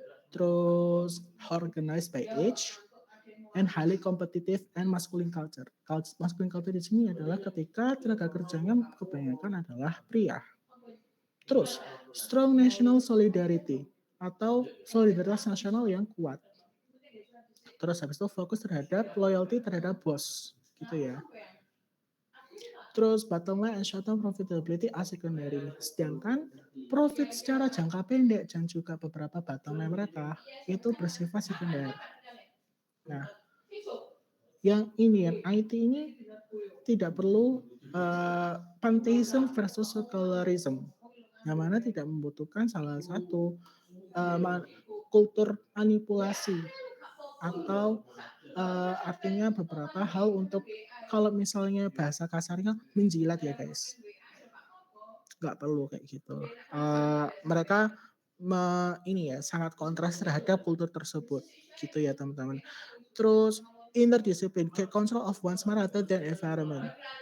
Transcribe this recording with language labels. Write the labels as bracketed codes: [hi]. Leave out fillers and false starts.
[en] Terus organized by age and highly competitive and masculine culture. [id] Masculine culture di sini adalah ketika tenaga kerjanya kebanyakan adalah pria. Terus [en] strong national solidarity [id] atau solidaritas nasional yang kuat. Terus habis itu fokus terhadap loyalty terhadap bos gitu ya. [en] Terus bottom line and short term profitability are secondary. [id] Sedangkan profit secara jangka pendek dan juga beberapa bottom line mereka itu bersifat sekunder. Nah, yang ini yang IT ini tidak perlu pantheism versus secularism, yang mana tidak membutuhkan salah satu kultur manipulasi atau artinya beberapa hal untuk kalau misalnya bahasa kasarnya menjilat ya guys, nggak perlu kayak gitu. Mereka ini ya sangat kontras terhadap kultur tersebut gitu ya teman-teman. [en] Terus inner discipline, get control of one's mind rather than environment.